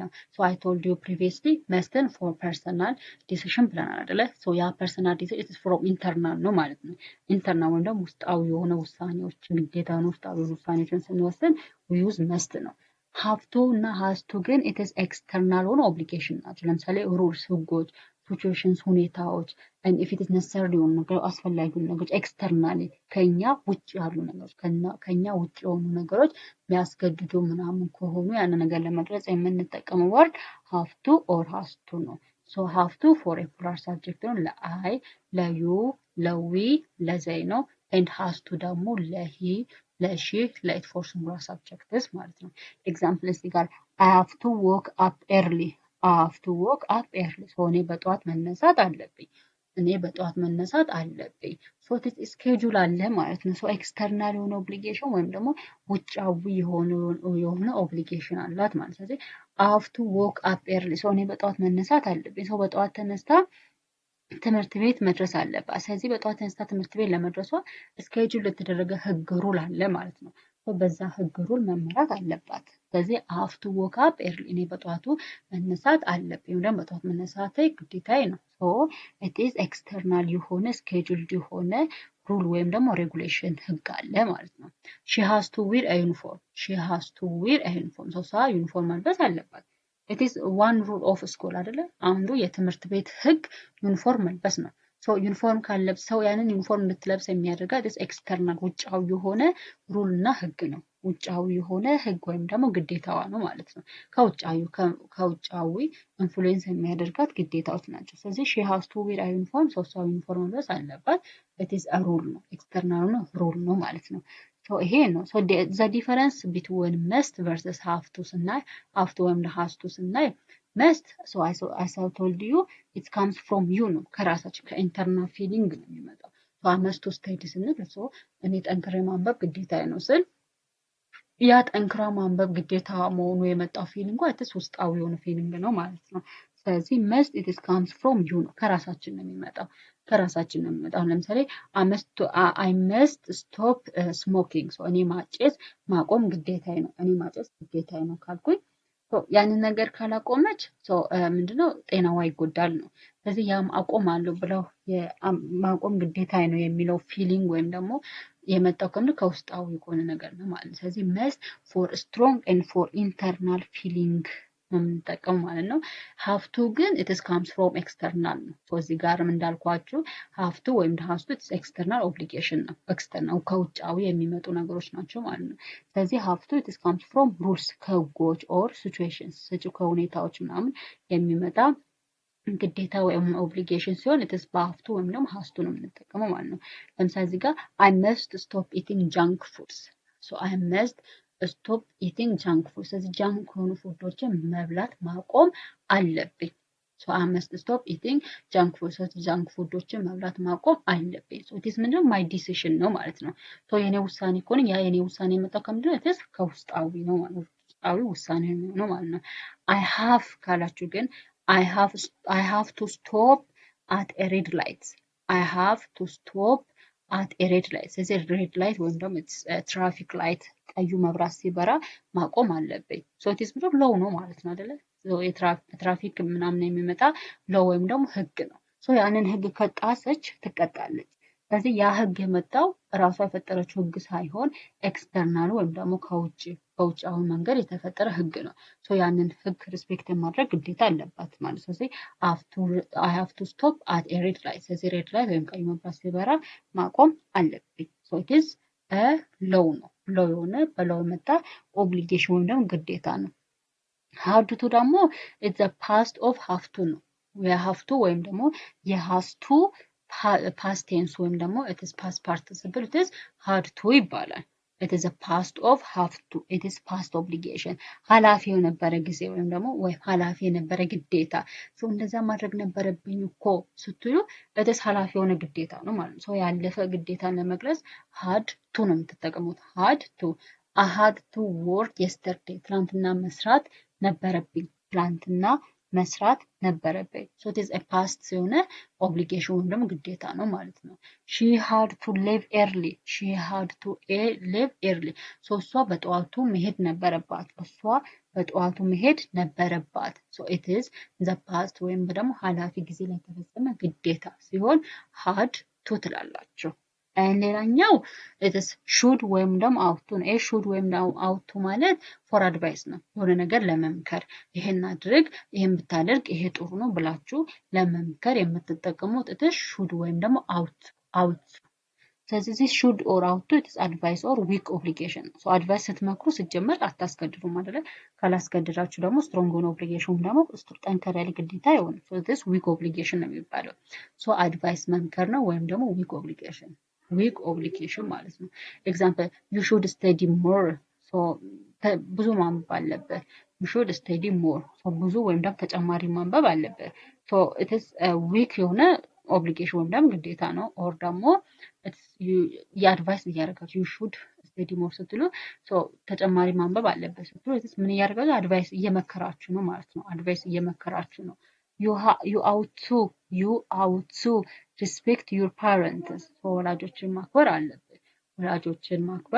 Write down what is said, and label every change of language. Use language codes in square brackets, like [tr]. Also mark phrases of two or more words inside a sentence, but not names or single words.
[en] So I told you previously [am] መስትን [en] for personal decision [am] ብለናል አይደለ? so ያ [en] personal decision it is from internal [am] ነው ማለት ነው። internal ወይም ደግሞ ውስጣዊ የሆነ ውሳኔዎች ግዴታ ነው። ውስጣዊ ውሳኔዎችን ስንወስን [en] we use [am] መስት ነው። ሀፍቱ እና ሀስቱ ግን [en] it is external [am] ሆነ obligation ናቸው። ለምሳሌ rules ህጎች ሲቹዌሽንስ ሁኔታዎች [en] and if it is necessary [am] የሆኑ ነገሮች አስፈላጊ ነገሮች ኤክስተርናሊ ከኛ ውጭ ያሉ ነገሮች ከኛ ውጭ የሆኑ ነገሮች የሚያስገድዱ ምናምን ከሆኑ ያን ነገር ለመግለጽ የምንጠቀመው ወርድ [en] have to or has to [am] ነው። [en] so have to for a plural subject [am] ነው ለአይ ለዩ ለዊ ለዘይ ነው [en] and has to [am] ደግሞ ለሂ ለሺ ለኢት [en] for singular subjects [am] ማለት ነው። ኤግዛምፕል እዚህ ጋር [en] I have to wake up early I have to wake up early [am] so እኔ በጠዋት መነሳት አለብኝ እኔ በጠዋት መነሳት አለብኝ ሶ ስኬጁል አለ ማለት ነው። ሶ ኤክስተርናል የሆነ ኦብሊጌሽን ወይም ደግሞ ውጫዊ የሆነ ኦብሊጌሽን አላት ማለት ነው። ስለዚህ [en] I have to wake up early so [am] እኔ በጠዋት መነሳት አለብኝ ሶ በጠዋት ተነስታ ትምህርት ቤት መድረስ አለባት። ስለዚህ በጠዋት ተነስታ ትምህርት ቤት ለመድረሷ ስኬጁል የተደረገ ህግ ሩል አለ ማለት ነው። በዛ ህግ ሩል መመራት አለባት። ስለዚህ [en] I have to wake up early [am] እኔ በጠዋቱ መነሳት አለብኝ ወይም በጠዋት መነሳት ግዴታዬ ነው። ሶ [en] it is external [am] የሆነ ስኬጁልድ የሆነ ሩል ወይም ደግሞ ሬጉሌሽን ህግ አለ ማለት ነው። [en] she has to wear a uniform she has to wear a uniform [am] ሶ ዩኒፎርም መልበስ አለባት። [en] it is one rule of school [am] አይደለ? አንዱ የትምህርት ቤት ህግ ዩኒፎርም መልበስ ነው። ሶ ዩኒፎርም ካለብስ ሰው ያንን ዩኒፎርም እንድትለብስ የሚያደርጋት ኤክስተርናል ውጫዊ የሆነ ሩል እና ህግ ነው። ውጫዊ የሆነ ህግ ወይም ደግሞ ግዴታዋ ነው ማለት ነው። ከውጫዊ ኢንፍሉዌንስ የሚያደርጋት ግዴታዎች ናቸው። ስለዚህ [en] she has to wear a uniform [am] ሶ ዩኒፎርም መልበስ አለባት። [en] it is a rule [am] ነው ኤክስተርናል ነው ሩል ነው ማለት ነው። ሶ ይሄ ነው ሶ [en] the difference between must versus have to [am] ስናይ [en] have to [am] ወይም [en] has to [am] ስናይ [en] must so as I told you it comes from you [am] ነው ከራሳችን ከኢንተርናል ፊሊንግ ነው የሚመጣው። [en] so I must to study [am] ስንል so እኔ ጠንክሬ ማንበብ ግዴታዬ ነው ስል ያ ጠንክራ ማንበብ ግዴታ መሆኑ የመጣው ፊሊንግ አትስ ውስጣዊ የሆነ ፊሊንግ ነው ማለት ነው። ስለዚህ [en] must it is comes from you [am] ነው ከራሳችን ነው የሚመጣው ከራሳችን ነው የሚመጣው። ለምሳሌ [en] I must stop smoking so [am] እኔ ማጨስ ማቆም ግዴታዬ ነው እኔ ማጨስ ግዴታዬ ነው ካልኩኝ ያንን ነገር ካላቆመች ምንድነው ጤናዋ ይጎዳል ነው። ስለዚህ ያም አቆማለሁ ብለው ማቆም ግዴታዬ ነው የሚለው ፊሊንግ ወይም ደግሞ የመጣው ከውስጣዊ የሆነ ነገር ነው ማለት ነው። ስለዚህ [en] must for strong and for internal feeling [am] ነው የምንጠቀመው ማለት ነው። [en] have to [am] ግን [en] it is comes from external [am] ነው። እዚህ ጋርም እንዳልኳችሁ [en] have to [am] ወይም [en] has to external obligation [am] ነው። external ከውጫዊ የሚመጡ ነገሮች ናቸው ማለት ነው። ስለዚህ [en] have to it is comes from rules [am] ከህጎች [en] or situations [am] ከሁኔታዎች ምናምን የሚመጣ ግዴታ ወይም ኦብሊጌሽን ሲሆን [en] it is have to [am] ወይም ደግሞ [en] has to [am] ነው የምንጠቀመው ማለት ነው። ለምሳሌ እዚህ ጋር [en] I must stop eating junk foods so I must stop eating junk food [am] ስለዚህ ጃንክ የሆኑ ፉዶችን መብላት ማቆም አለብኝ። [en] so I must stop eating junk food [am] ስለዚህ ጃንክ ፉዶችን መብላት ማቆም አለብኝ። [en] so it is [am] ምንድነው [en] my decision [am] ነው ማለት ነው። so የኔ ውሳኔ ከሆነ ያ የኔ ውሳኔ የመጣው ከምንድነው [en] it is [am] ከውስጣዊ ነው ማለት ነው። ውስጣዊ ውሳኔ ነው ማለት ነው። [en] I have [am] ካላችሁ ግን [en] I have to stop at a red light I have to stop at a red light [am] ስለዚህ [en] red light [am] ወይም ደግሞ [en] traffic light [am] ቀዩ መብራት ሲበራ ማቆም አለብኝ። [en] so it is law [am] ነው ማለት ነው አይደለ? ትራፊክ ምናምን የሚመጣ ሎው ወይም ደግሞ ህግ ነው። ሶ ያንን ህግ ከጣሰች ትቀጣለች። ስለዚህ ያ ህግ የመጣው ራሷ የፈጠረችው ህግ ሳይሆን ኤክስተርናል ወይም ደግሞ በውጫዊ መንገድ የተፈጠረ ህግ ነው። ሶ ያንን ህግ ሪስፔክት ማድረግ ግዴታ አለባት ማለት ነው። ስለዚህ [en] I have to stop at a red light [am] ስለዚህ [en] red light [am] ወይም ቀይ መብራት ሲበራ ማቆም አለብኝ። ሶ [en] it is a law [am] ነው። ሎው የሆነ በሎው የመጣ ኦብሊጌሽን ወይም ደግሞ ግዴታ ነው። [en] have to [am] ደግሞ [en] it's a past of have to [am] ነው። የሃቭ ቱ ወይም ደግሞ የሃዝ ቱ [en] past tense [am] ወይም ደግሞ [en] it is past participle it is had to [am] ይባላል። [en] it is a past of have to it is past obligation [am] ኃላፊ የነበረ ጊዜ ወይም ደግሞ ኃላፊ የነበረ ግዴታ እንደዛ ማድረግ ነበረብኝ እኮ ስትሉ [en] it is [am] ኃላፊ የሆነ ግዴታ ነው ማለት ነው። ያለፈ ግዴታን ለመግለጽ had to ነው የምትጠቀሙት። [en] had to I had to work yesterday [am] ትናንትና መስራት ነበረብኝ ትናንትና መስራት ነበረበት። [en] so it is a past [am] የሆነ obligation ወይም ደግሞ ግዴታ ነው ማለት ነው። [en] she had to leave early she had to leave early so [am] እሷ በጠዋቱ መሄድ ነበረባት እሷ በጠዋቱ መሄድ ነበረባት [en] so it is the past [am] ወይም ደግሞ ኃላፊ ጊዜ ላይ የተፈጸመ ግዴታ ሲሆን [en] had to [am] ትላላችሁ። ሌላኛው [en] it is should [am] ወይም ደግሞ [en] ought to [am] ነው። should ወይም ደግሞ ought to ማለት [en] for advice [am] ነው። የሆነ ነገር ለመምከር ይሄን አድርግ ይሄን ብታደርግ ይሄ ጥሩ ነው ብላችሁ ለመምከር የምትጠቀሙት [en] it is should [am] ወይም ደግሞ ought ስለዚህ [en] should or ought to it is advice or weak obligation so advice [am] ስትመክሩ ስትጀምር አታስገድዱም አይደለ ካላስገድዳችሁ ደግሞ strong የሆነ obligation ደግሞ ጠንከር ያለ ግዴታ አይሆንም [en] so this weak obligation [am] ነው የሚባለው [en] so advice [am] መምከር ነው ወይም ደግሞ [en] weak obligation [am] ማለት ነው [en] example you should study more so [am] ብዙ ማንበብ አለበት [en] you should study more so [am] ብዙ ወይም ደግሞ ተጨማሪ ማንበብ አለበት [en] so it is a weak [am] የሆነ obligation ወይም ደግሞ ግዴታ ነው or ደግሞ የአድቫይስ እያደረጋችሁ [en] you should study more [am] ስትሉ so ተጨማሪ ማንበብ አለበት ስትሉ ምን እያደረጋችሁ አድቫይስ እየመከራችሁ ነው ማለት ነው አድቫይስ እየመከራችሁ ነው [en] you ought to respect your parents [am] ወላጆችን ማክበር አለበት ወላጆችን ማክበር